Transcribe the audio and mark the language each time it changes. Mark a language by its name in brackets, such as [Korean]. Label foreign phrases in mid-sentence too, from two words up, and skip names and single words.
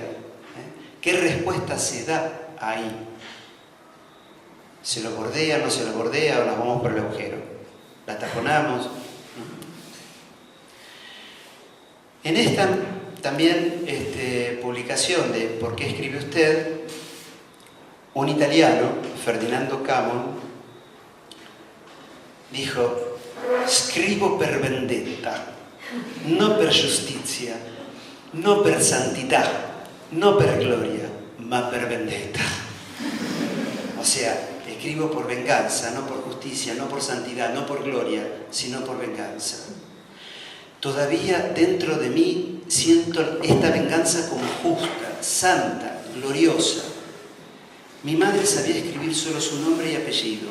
[Spanish] ¿Qué respuesta se da ahí? ¿Se lo bordea, no se lo bordea o nos vamos por el agujero? ¿La taponamos? En esta también publicación de ¿Por qué escribe usted?, un italiano, Ferdinando Camon, dijo: [Italian] scrivo per vendetta, no per giustizia, no per santità, no per gloria, ma per vendetta. [Spanish] O sea, escribo por venganza, no por justicia, no por santidad, no por gloria, sino por venganza. Todavía dentro de mí siento esta venganza como justa, santa, gloriosa. Mi madre sabía escribir solo su nombre y apellido.